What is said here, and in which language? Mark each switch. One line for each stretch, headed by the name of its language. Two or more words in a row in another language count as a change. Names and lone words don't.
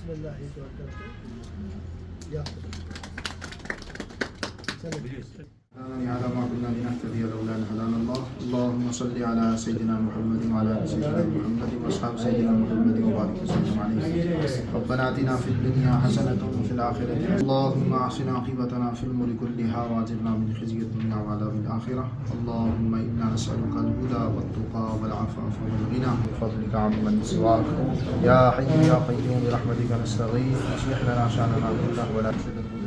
Turkish: ilahi tevekkültü. Yaptık. Sen de biliyorsun.
Arabic: على ما كنا لنهتدي لولا ان هدانا الله اللهم صل على سيدنا محمد وعلى ال سيدنا محمد واصحاب سيدنا محمد وبارك وسلم عليه ربنا اتنا في الدنيا حسنه وفي الاخره اللهم احسن عاقبتنا في الامور كلها واجرنا من خزي الدنيا وعذاب الاخره اللهم انا نسالك الهدى والتقى والعفاف والغنى بفضلك عمن سواك يا حي يا قيوم برحمتك نستغيث اصلح لنا شاننا كله ولا تشدد